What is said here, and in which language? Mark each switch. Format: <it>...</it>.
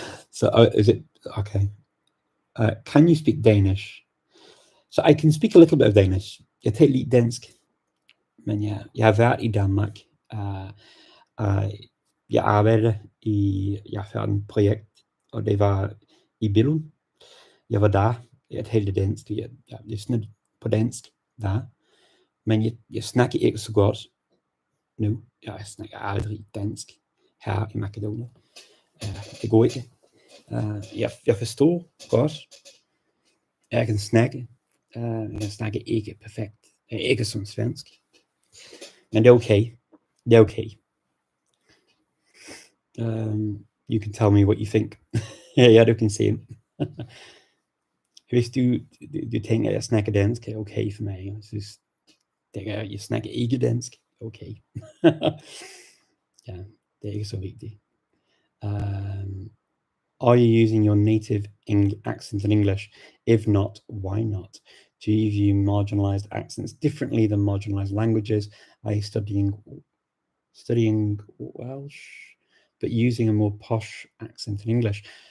<en>So, is it okay? Can you speak Danish? So, I can speak a little bit of Danish.</en> <da>Jeg taler lidt dansk, men jeg har været i Danmark. Jeg arbejdede jeg havde et projekt, og det var i Billund. Jeg var der. Jeg talte dansk. Jeg snakkede på dansk der, men jeg snakker ikke så godt nu. Jeg snakker aldrig dansk her i Makedonien. Det går ikke. Jeg forstår godt. Jeg kan snakke. Jeg snakker ikke perfekt. Ikke som svensk. Men det er okay. Det er okay.</da> <en>You can tell me what you think.</en> <da>Ja, du kan se. Hvis du tænker, at jeg snakker dansk, er okay for mig. Jeg synes, jeg snakker ikke dansk, okay. Ja, det er ikke så vigtigt.</da> <en>Are you using your native accent in English? If not, why not? Do you view marginalized accents differently than marginalized languages? Are you studying Welsh, but using a more posh accent in English?</en>